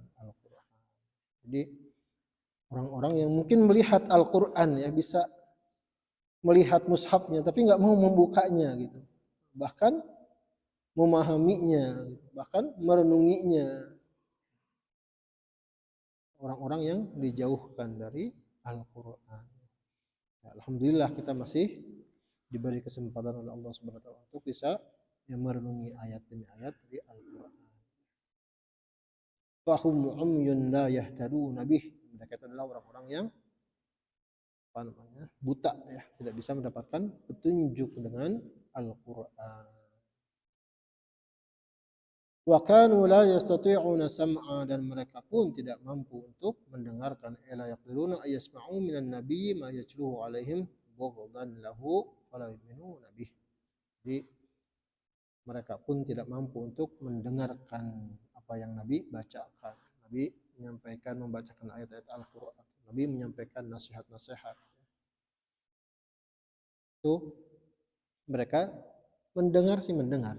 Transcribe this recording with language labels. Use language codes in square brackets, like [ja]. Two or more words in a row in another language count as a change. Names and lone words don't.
[id] Jadi orang-orang yang mungkin melihat Al-Quran ya, bisa melihat mushafnya tapi nggak mau membukanya gitu, bahkan memahaminya, bahkan merenunginya. Orang-orang yang dijauhkan dari Al-Quran. Ya, alhamdulillah kita masih diberi kesempatan oleh Allah [ar] سبحانه وتعالى [id] untuk bisa merenungi ayat demi ayat dari Al-Quran. [ar] فهم عمي لا يهتدون به. [id] Mereka adalah orang-orang yang buta ya, tidak bisa mendapatkan petunjuk dengan Al-Quran. [ar] وكانوا لا يستطيعون سمعا, [id] dan mereka pun tidak mampu untuk mendengarkan. [ar] ألا يقدرون أن يسمعوا من النبي ما يتلوه عليهم بغضا له فلا يؤمنون به. [id] Jadi mereka pun tidak mampu untuk mendengarkan apa yang Nabi bacakan. Nabi menyampaikan, membacakan ayat-ayat Al-Quran. Nabi menyampaikan nasihat-nasihat. Itu mereka mendengar sih mendengar.